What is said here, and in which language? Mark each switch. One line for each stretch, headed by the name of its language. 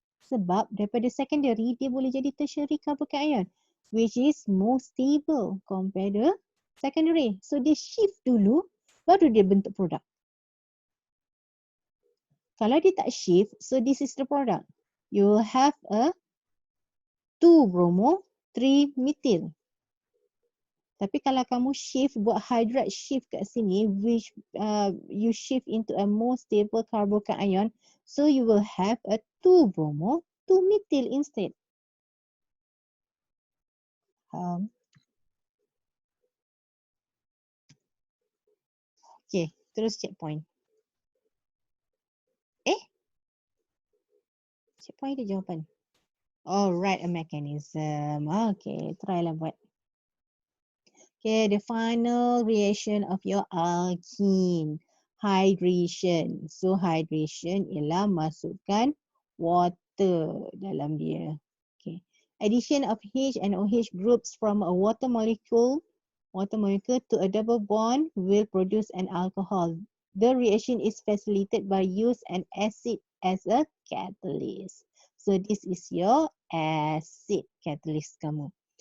Malay: Sebab daripada secondary dia boleh jadi tertiary carbocation,
English: which is more stable compared to secondary.
Malay: So dia shift dulu baru dia bentuk produk. Kalau dia tak shift,
English: so this is the product. You will have a 2-bromo 3-methyl.
Malay: Tapi kalau kamu shift, buat hydride shift kat sini,
English: which you shift into a more stable carbocation, so you will have a 2-bromo 2-methyl instead.
Malay: Okay, terus checkpoint. Checkpoint ada jawapan. Oh,
English: write a mechanism.
Malay: Okay, try lah buat.
English: Okay, the final reaction of your alkene. Hydration.
Malay: So, hydration ialah masukkan water dalam dia. Okay.
English: Addition of H and OH groups from a water molecule to a double bond will produce an alcohol. The reaction is facilitated by use an acid as a catalyst. So, this is your acid catalyst kamu.